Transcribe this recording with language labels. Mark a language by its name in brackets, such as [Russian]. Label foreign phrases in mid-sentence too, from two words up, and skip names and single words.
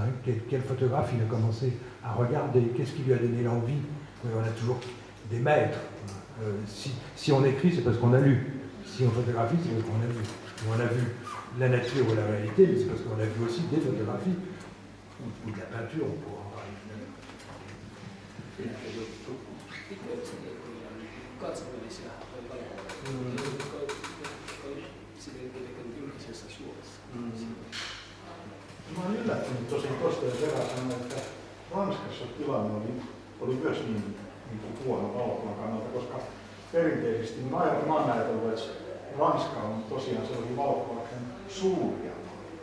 [French] Quel photographe il a commencé à regarder? Qu'est-ce qui lui a donné l'envie? On a toujours des maîtres. Si on écrit, c'est parce qu'on a lu. Si on photographie, c'est parce qu'on a vu. On a vu la nature ou la réalité, mais c'est parce qu'on a vu aussi des photographies ou de la peinture, on pourra en parler finalement. [Finnish] Mä olen yllättynyt tosi tuosta ja Vera sanoi, että Ranskassa tilanne oli myös niin huono valokuvan kannalta, koska perinteisesti mä oon ajatellut, että Ranska on tosiaan sellainen valokuvauksen suuria maita.